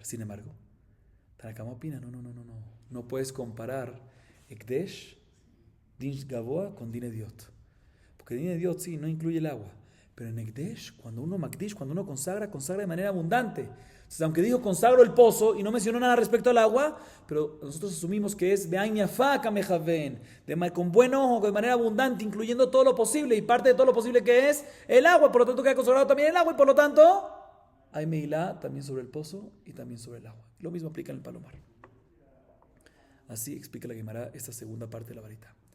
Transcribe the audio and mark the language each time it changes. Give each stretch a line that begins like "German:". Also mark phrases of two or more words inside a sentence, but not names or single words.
Spanish: Sin embargo, Tanakama opina, no puedes comparar ekdesh,
Hebrew: דין גבוה
Spanish: con
Hebrew: דין הדיוט.
Spanish: Porque
Hebrew: דין הדיוט
Spanish: sí, no incluye el agua. Pero en ekdesh, cuando uno makdish, cuando uno consagra de manera abundante. Entonces, aunque dijo consagro el pozo y no mencionó nada respecto al agua, pero nosotros asumimos que es
Hebrew: בעין יפה קא מכוין,
Spanish: con buen ojo, de manera abundante, incluyendo todo lo posible, y parte de todo lo posible que es el agua, por lo tanto queda consagrado también el agua, y por lo tanto hay meilá también sobre el pozo y también sobre el agua. Lo mismo aplica en el palomar. Así explica la Gemara esta segunda parte de la varita.